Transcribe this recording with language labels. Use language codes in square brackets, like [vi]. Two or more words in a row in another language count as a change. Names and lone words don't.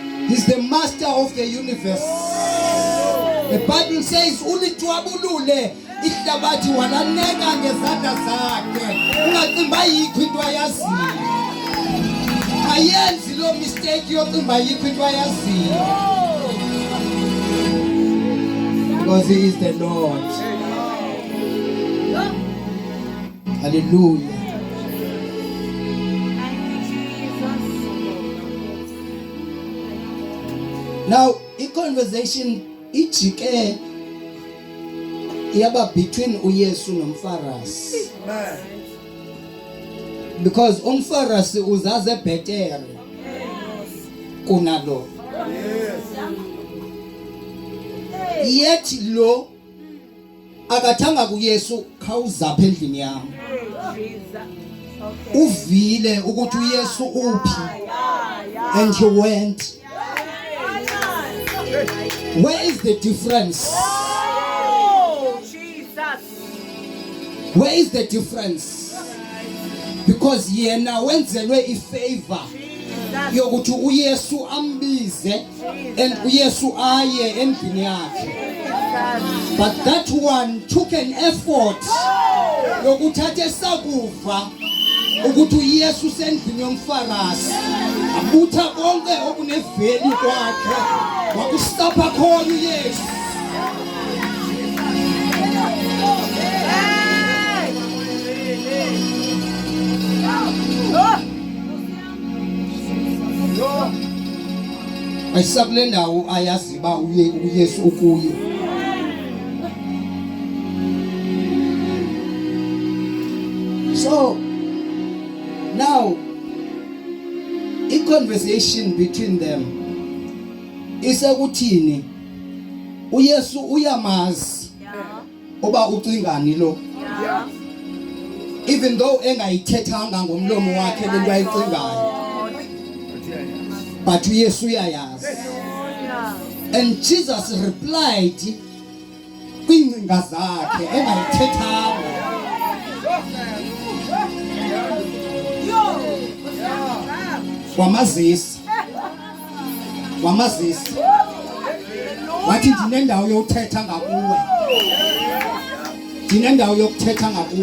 [en] He's the master of the universe. The Bible says [xh] ulitwabulule ihlabathi walaneka ngezandla zakhe. Ungacimba yikho into ayaziyo. Ayenzi lo mistake yocimba yikho into ayaziyo. [en] Because he is the Lord. Hallelujah. Now, in conversation [xh] ijike yaba [en] between [xh] uYesu nomFarisi. Because umFarisi uzaze better kunalo. Yet lo akathanga kuYesu khawuzapha endlini yami. Uvile ukuthi uYesu uphi [en] and he went. Where is the difference? Where is the difference? [xh] Because yena wenzelwe ifavor yokuthi uYesu ambize and uYesu aye endlini yakhe. [en] But that one took an effort [xh] yokuthatha esakuva ukuthi uYesu sendlini yomFarisi abutha konke okuneveli kwakhe wakusapha khona uYesu. Ayisakule ndawo ayazi ba uYesu ukuye. [en] So now a conversation between them is [xh] ukuthini uYesu uyamazi oba ucingani lo. Even though engayithethanga ngomlomo wakhe lento ayicingayo, but uYesu uyayazi. [en] And Jesus replied [xh] kwingcinga zakhe engayithethanga. Wamazisa wathi ndinendawo yokuthetha ngakuwe, ndinendawo yokuthetha ngakuwe.